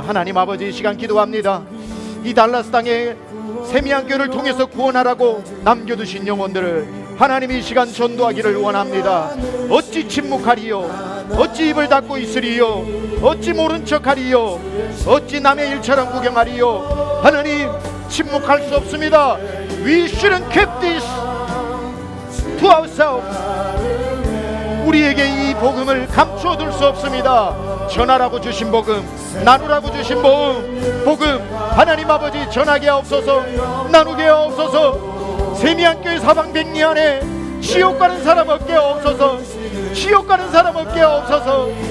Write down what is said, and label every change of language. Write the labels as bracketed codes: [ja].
[ko] 하나님 아버지, 이 시간 기도합니다. 이 달라스 땅에 세미한교회를 통해서 구원하라고 남겨두신 영혼들을 하나님 이 시간 전도하기를 원합니다. 어찌 침묵하리요? 어찌 입을 닫고 있으리요? 어찌 모른 척하리요? 어찌 남의 일처럼 구경하리요? 하나님, 침묵할 수 없습니다. [en] We shouldn't keep this to ourselves. [ko] 우리에게 이 복음을 감추어둘 수 없습니다. 전하라고 주신 복음, 나누라고 주신 복음, 하나님 아버지 전하게 하옵소서, 나누게 하옵소서. 세미한교회 사방백리 안에 지옥 가는 사람 없게 하옵소서, 지옥 가는 사람 없게 하옵소서.